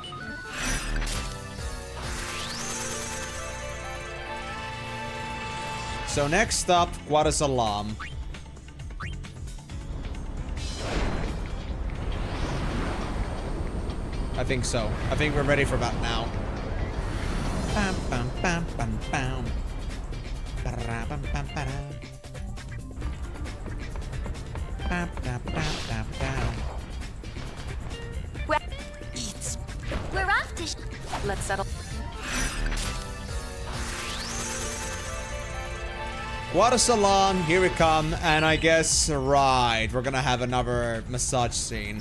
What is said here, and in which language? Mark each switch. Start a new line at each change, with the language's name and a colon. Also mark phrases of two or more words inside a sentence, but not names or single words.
English: So next stop, Guadasalam. I think so. I think we're ready for that now. Bam, bam, bam, bam, bam. Ba-ra, bam, bam, ba-da. Bam, bam, bam, bam, bam. We're off to Let's settle. Guadasalam, here we come, and I guess, right, we're gonna have another massage scene.